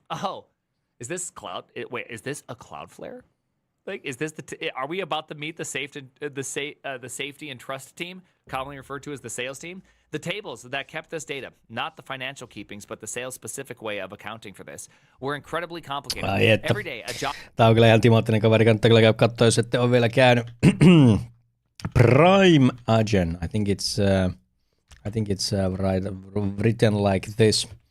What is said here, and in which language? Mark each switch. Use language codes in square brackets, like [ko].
[en] Oh, is this is this a Cloudflare? Like, is this are we about to meet the safety and trust team, commonly referred to as the sales team? The tables that kept this data, not the financial keepings, but the sales-specific way of accounting for this, were incredibly complicated. Every day, a job... [fi] Tää on kyllä ihan timaattinen kaveri, kannattaa kyllä käydä katsoa, jos ette ole vielä käynyt. [en] Prime Agent, I think it's written like this.